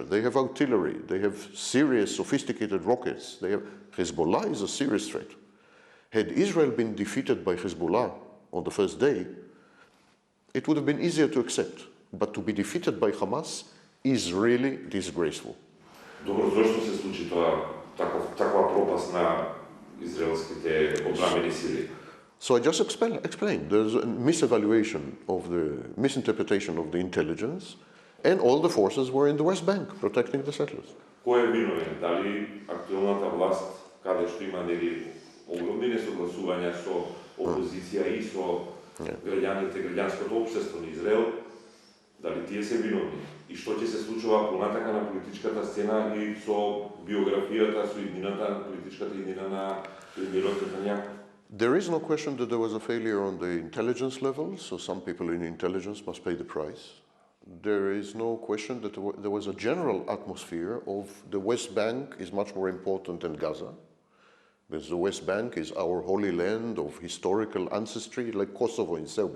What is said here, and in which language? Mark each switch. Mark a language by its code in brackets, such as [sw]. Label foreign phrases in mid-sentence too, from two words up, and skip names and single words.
[en] They have artillery. They have serious, sophisticated rockets. Hezbollah is a serious threat. Had Israel been defeated by Hezbollah on the first day, it would have been easier to accept. But to be defeated by Hamas is really disgraceful. [mk] Добро, зашто се случи тоа, таква пропаст на израелските одбранбени сили? [en] So I just explained. There's a misinterpretation of the intelligence, and all the forces were in the West Bank protecting the settlers. [mk] Кој е виновен? Дали актуелната власт, каде што има огромни несогласувања со опозиција и со граѓанското општество на Израел, дали тие се виновни? И што ќе се случува понатака на политичката сцена и со биографијата, со политичката иднина на премиерот Нетанјаху? [en] There is no question that there was a failure on the intelligence level, so some people in intelligence must pay the price. There is no question that there was a general atmosphere of the West Bank is much more important than Gaza, because the West Bank is our holy land of historical ancestry, like Kosovo in Serbia.